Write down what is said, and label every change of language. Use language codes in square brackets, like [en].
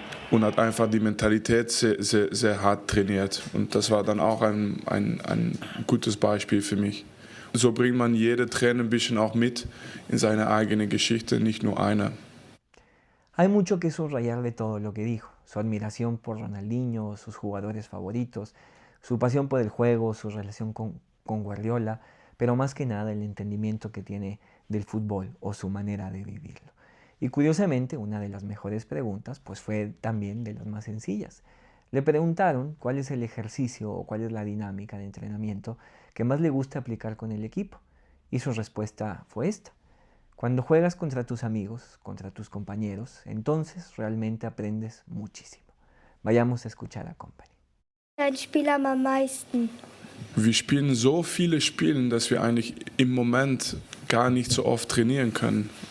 [de] Und hat einfach die Mentalität sehr, sehr, sehr hart trainiert. Und das war dann auch ein gutes Beispiel für mich. So bringt man jeder Trainer ein bisschen auch mit in seine eigene Geschichte, nicht nur einer. [es] Hay mucho que subrayar de todo lo que dijo, su admiración por Ronaldinho, sus jugadores favoritos, su pasión por el juego, su relación con Guardiola, pero más que nada el entendimiento que tiene del fútbol o su manera de vivirlo. Y curiosamente, una de las mejores preguntas pues fue también de las más sencillas. Le preguntaron cuál es el ejercicio o cuál es la dinámica de entrenamiento que más le gusta aplicar con el equipo. Y su respuesta fue esta. Cuando juegas contra tus amigos, contra tus compañeros, entonces realmente aprendes muchísimo. Vayamos a escuchar a Kompany. [de] Dein Spiel am meisten. Wir spielen so viele Spiele, dass wir eigentlich im Moment gar nicht so oft trainieren können.